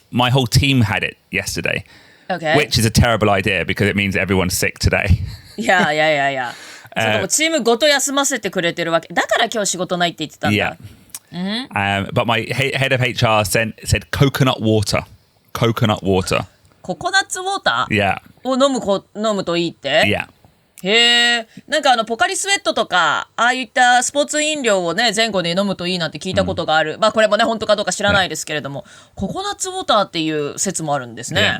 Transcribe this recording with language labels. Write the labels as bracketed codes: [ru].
[en] My whole team had it yesterday, which is a terrible idea because it means everyone's sick today. [ja] いや。ちょっともうチームごと休ませてくれてるわけ。だから今日仕事ないって言ってたんだ。 [en] But my head of HR said coconut water. Coconut water. [ja] ココナッツウォーター [en] Yeah. [ja] を飲むといいって [en] Yeah. [ja] へえ。なんかポカリスエットとか、ああいったスポーツ飲料をね、前後で飲むといいなんて聞いたことがある。まあこれもね、本当かどうか知らないですけれども、ココナッツウォーターっていう説もあるんですね。